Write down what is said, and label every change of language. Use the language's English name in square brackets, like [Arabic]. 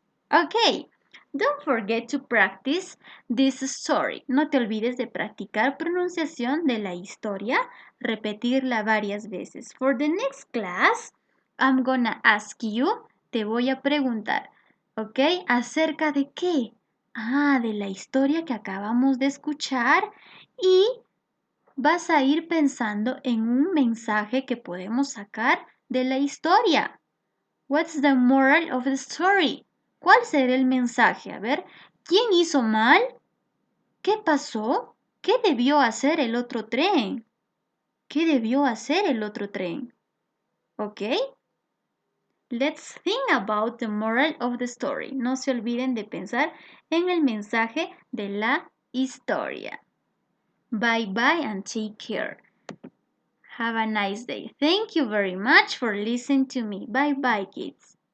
[English] Okay, don't forget to practice this story. [Spanish] No te olvides de practicar pronunciación de la historia, repetirla varias veces. [English] For the next class, I'm gonna ask you, [Spanish] te voy a preguntar, [English] ¿ok? [Spanish] ¿Acerca de qué? De la historia que acabamos de escuchar y vas a ir pensando en un mensaje que podemos sacar de la historia. [English] What's the moral of the story? [Spanish] ¿Cuál será el mensaje? A ver, ¿quién hizo mal? ¿Qué pasó? ¿Qué debió hacer el otro tren? ¿Qué debió hacer el otro tren? [English] ¿Ok? Let's think about the moral of the story. [Spanish] No se olviden de pensar en el mensaje de la historia. [English] Bye bye and take care. Have a nice day. Thank you very much for listening to me. Bye bye, kids.